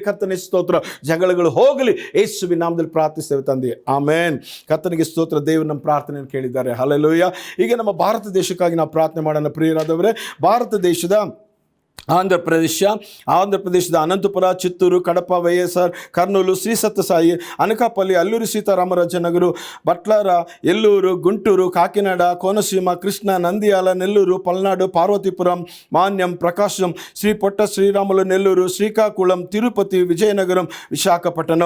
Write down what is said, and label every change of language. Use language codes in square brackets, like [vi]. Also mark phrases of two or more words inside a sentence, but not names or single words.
[kn] ಕರ್ತನೆ ಸ್ತೋತ್ರ. ಜಗಳಗಳು ಹೋಗಲಿ, ಯೇಸುವಿನ ನಾಮದಲ್ಲಿ ಪ್ರಾರ್ಥಿಸ್ತೇವೆ ತಂದೆ, ಆಮೇನ್. ಕರ್ತನಿಗೆ ಸ್ತೋತ್ರ. ದೇವರು ನಮ್ಮ ಪ್ರಾರ್ಥನೆಯನ್ನು ಕೇಳಿದ್ದಾರೆ. ಹಲ್ಲೆಲೂಯಾ. ಈಗ ನಮ್ಮ ಭಾರತ ದೇಶಕ್ಕಾಗಿ ನಾವು ಪ್ರಾರ್ಥನೆ ಮಾಡೋಣ. ಪ್ರಿಯರಾದವರೇ, ಭಾರತ ದೇಶದ ಆಂಧ್ರ ಪ್ರದೇಶದ ಅನಂತಪುರ, ಚಿತ್ತೂರು, ಕಡಪ, ವೈಎಸ್ಆರ್, ಕರ್ನೂಲು, ಶ್ರೀ ಸತ್ಯಸಾಯಿ, ಅನಕಾಪಲ್ಲಿ, ಅಲ್ಲೂರು ಸೀತಾರಾಮರಾಜನಗರ, ಬಟ್ಲಾರ, ಎಲ್ಲೂರು, ಗುಂಟೂರು, ಕಾಕಿನಾಡ, ಕೋನಸೀಮ, ಕೃಷ್ಣ, ನಂದಿಯಾಲ, ನೆಲ್ಲೂರು, ಪಲ್ನಾಡು, ಪಾರ್ವತಿಪುರಂ, ಮಾನ್ಯಂ, ಪ್ರಕಾಶಂ, ಶ್ರೀ ಪೊಟ್ಟ ಶ್ರೀರಾಮುಲು, ನೆಲ್ಲೂರು, ಶ್ರೀಕಾಕುಳಂ, ತಿರುಪತಿ, ವಿಜಯನಗರಂ, ವಿಶಾಖಪಟ್ಟಣಂ.